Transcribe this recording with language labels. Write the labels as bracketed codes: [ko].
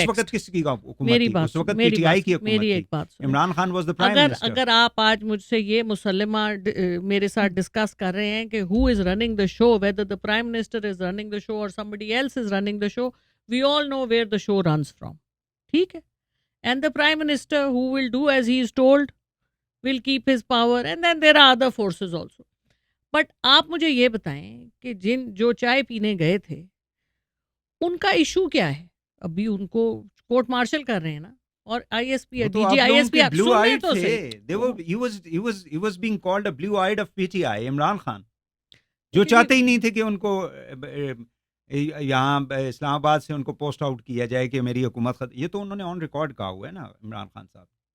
[ur] اس وقت کس کی حکومت میری تھی؟ بات، اس وقت پی ٹی آئی کی حکومت تھی، [en] Imran Khan was the prime minister. [ur] اگر آپ آج مجھ سے یہ مسلمہ میرے ساتھ ڈسکس کر رہے ہیں کہ [en] Who is running the show, whether the prime minister is running the show اور somebody else is running the show, we all know where the show runs from. [ur] ٹھیک ہے، [en] and the prime minister who will do as he is told will keep his power, and then there are other forces also. [ur] But آپ مجھے یہ بتائیں کہ جو چائے پینے گئے تھے ان کا ایشو کیا ہے؟ ابھی ان کو کورٹ مارشل کر رہے ہیں نا، اور I S P D جی I S P [en] he was being called a blue eyed of PTI [ur] Imran Khan, جو چاہتے ہی نہیں تھے کہ ان کو یہاں اسلام آباد سے ان کو پوسٹ آؤٹ کیا جائے کہ میری حکومت یہ تو انہوں نے آن ریکارڈ کہا ہوا ہے نا عمران خان صاحب.